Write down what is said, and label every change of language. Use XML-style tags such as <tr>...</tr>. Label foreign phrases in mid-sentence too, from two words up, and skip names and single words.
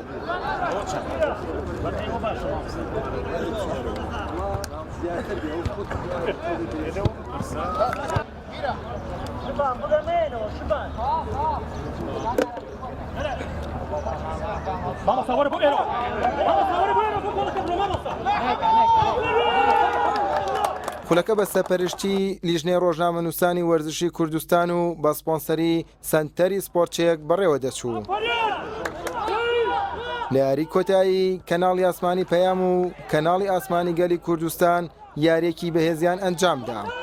<pt>Vamos agora pro Ero. Vamos agora pro Ero, vamos.</pt> <ckb>خولەکە بە سەپەرشتی لیژنەی ڕۆژنامە نووسانی وەرزشی کوردستان و بە سپۆنسەری سەنتەری سپۆرتچێک بەڕێوە دەچوو. لە یاری کۆتایی کەناڵی ئاسمانی پەیام و کەناڵی ئاسمانی گەلی کوردستان یاریەکی بەهێزیان ئەنجامدا.</ckb>